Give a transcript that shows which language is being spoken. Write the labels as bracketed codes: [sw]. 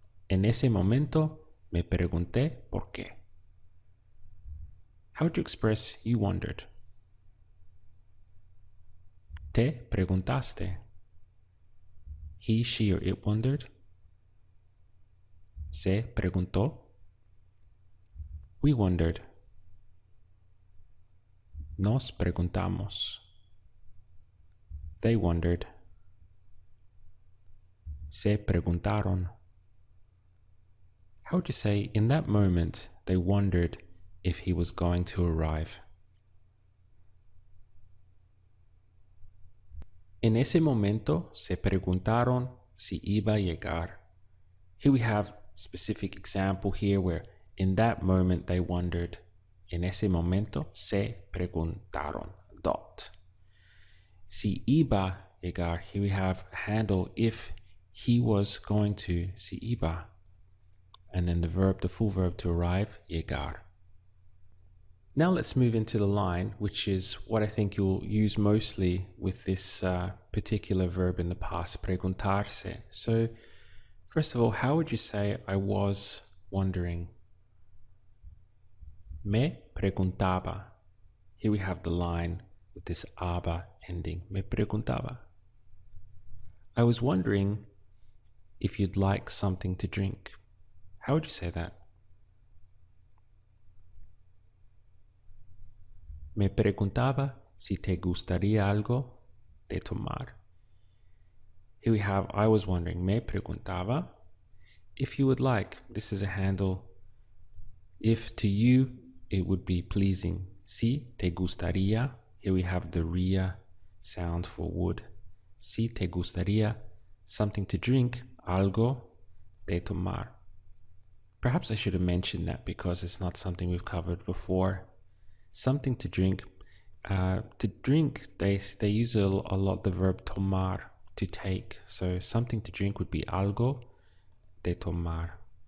[es] En ese momento, me pregunté por qué. [en] How would you express you wondered? [es] Te preguntaste. [en] He, she, or it wondered. [es] Se preguntó. [en] We wondered. [es] Nos preguntamos. [en] They wondered. [es] Se preguntaron. [en] How would you say, in that moment, they wondered if he was going to arrive? [es] En ese momento se preguntaron si iba a llegar. [en] Here we have a specific example here where in that moment they wondered. [es] En ese momento se preguntaron. [en] Dot. [es] Si iba a llegar, [en] here we have a handle if he was going to, [es] si iba. [en] And then the verb, the full verb to arrive, llegar. Now let's move into the line, which is what I think you'll use mostly with this particular verb in the past, preguntarse. So first of all, how would you say I was wondering? [es] Me preguntaba. [en] Here we have the line with this aba ending. Me preguntaba. I was wondering if you'd like something to drink. How would you say that? [es] Me preguntaba si te gustaría algo de tomar. [en] Here we have I was wondering. [es] Me preguntaba [en] if you would like. This is a handle. If to you, it would be pleasing. [es] Si te gustaría. [en] Here we have the ria sound for would. [es] Si te gustaría [en] something to drink, [es] algo de tomar. [en] Perhaps I should have mentioned that because it's not something we've covered before. Something to drink. To drink, they use a lot the verb tomar, to take. So something to drink would be [es] algo de tomar.